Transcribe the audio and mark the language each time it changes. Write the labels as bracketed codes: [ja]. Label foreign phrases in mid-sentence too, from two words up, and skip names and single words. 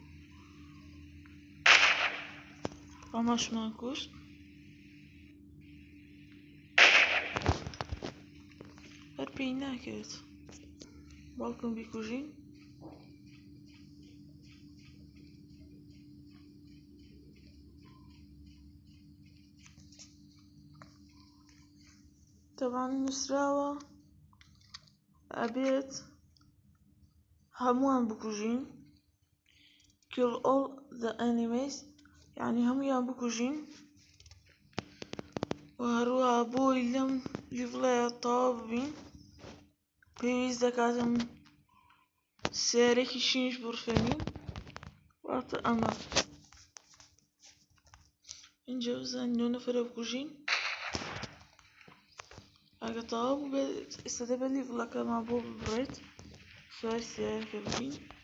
[ckb] ئەمەشمان کوشت هەر پێی ناکەوێت باوکم بیکوژین تەبان نووسراوە ئەبێت هەمووان بکوژین [en] kill all the enemies [ckb] یعنی هەموویان بکوژین و هەروەها بۆی لەم لیڤڵەیە تەواو ببین پێویست دەکاتم سیارێکی شینش بڕفێنین واتە ئەمە اینجا بزانین 9 نەفەرە بکوژین ئەگە تەواو بوو بێت ئێستا دەبێت لیڤڵەکەمان بۆ ببڕێت سواری سیارەکە ببین